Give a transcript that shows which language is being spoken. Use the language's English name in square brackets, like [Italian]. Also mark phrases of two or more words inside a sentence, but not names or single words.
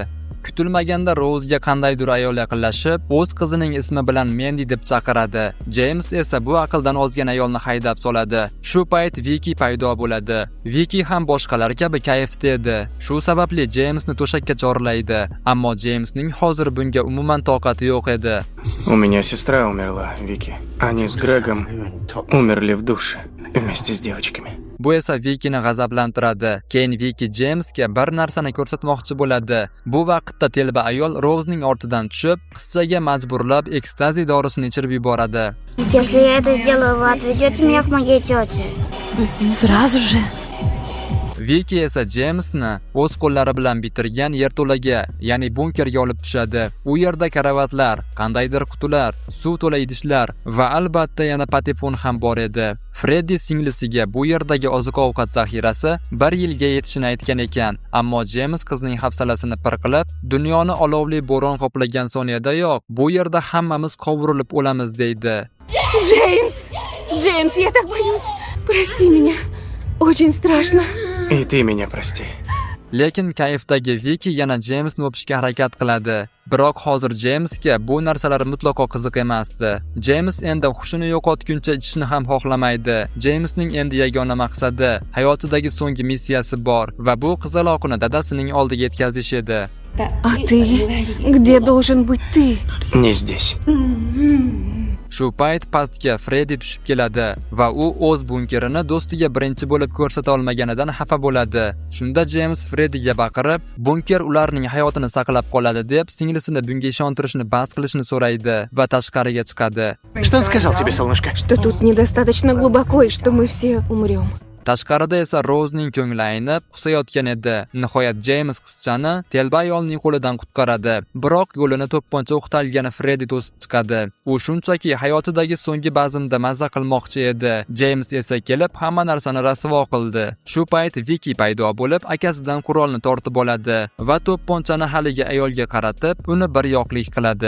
[Uzbek] Kutilmaganda Rose'ga qandaydir ayol yaqinlashib, o'z qizining ismi bilan Mandy deb chaqiradi. James esa bu aqldan ozgan ayolni haydab soladi. Shu payt Viki paydo bo'ladi. Viki ham boshqalar kabi kayfda edi. Shu sababli Jamesni to'shakka chorlaydi, ammo Jamesning hozir bunga umuman toqati yo'q edi. [Russian] У меня сестра умерла, Вики. Они с Грегом умерли в душе вместе с девочками. [Uzbek] Bu esa Vikini g'azablantiradi. Keyin Viki Jamesga bir narsani ko'rsatmoqchi bo'ladi. Bu vaqtda telba ayol Rose'ning ortidan tushib, qizchaga majburlab ekstazi dorisini ichirib yuboradi. [Russian] Если я это сделаю, вы отвезете меня к моей тете. Сразу же. [Uzbek] Viki esa Jamesni o'z qo'llari bilan bitirgan yerto'laga, ya'ni bunkerga olib tushadi. U yerda karavatlar, qandaydir qutilar, suv to'la idishlar va albatta yana patefon ham bor edi. Freddi singlisiga bu yerdagi oziq-ovqat zaxirasi 1 yilga yetishini aytgan ekan, ammo James qizning hafsalasini pir qilib, dunyoni olovli bo'ron qoplagan soniyadayoq bu yerda hammamiz qovurilib o'lamiz deydi. [Russian] Джеймс, я так боюсь. Прости меня. Очень страшно. И ты меня прости. [Uzbek] Lekin kayfdagi Viki yana Jamesni o'pishga harakat qiladi. Biroq hozir Jamesga bu narsalar mutlaqo qiziq emasdi. James endi hushini yo'qotguncha ichishni ham xohlamaydi. Jamesning endi yagona maqsadi, hayotidagi so'nggi missiyasi bor va bu qizaloqni dadasining oldiga yetkazish edi. [Russian] А ты? Где должен быть ты? Не здесь. [Uzbek] Shu payt pastga Freddi tushib keladi va u o'z bunkerini do'stiga birinchi bo'lib ko'rsata olmaganidan xafa bo'ladi. Shunda James Freddiga baqirib, bunker ularning hayotini saqlab qoladi deb singlisini bunga ishontirishni bas qilishni so'raydi va tashqariga chiqadi. [Russian] Что он сказал тебе, солнышко? Что тут недостаточно глубоко и что мы все умрем. [Uzbek] Tashqarida esa Rose'ning ko'ngli aynib, qusayotgan edi. Nihoyat James qizchani telba ayolning qo'lidan qutqaradi. Biroq yo'lini to'pponcha o'qtalgan Freddi to'sib chiqadi. U shunchaki hayotidagi so'nggi bazmda mazza qilmoqchi edi. James esa kelib hamma narsani rasvo qildi. Shu payt Viki paydo bo'lib, akasidan qurolni tortib oladi va to'pponchani haligi ayolga qaratib, uni bir yoqlik qiladi.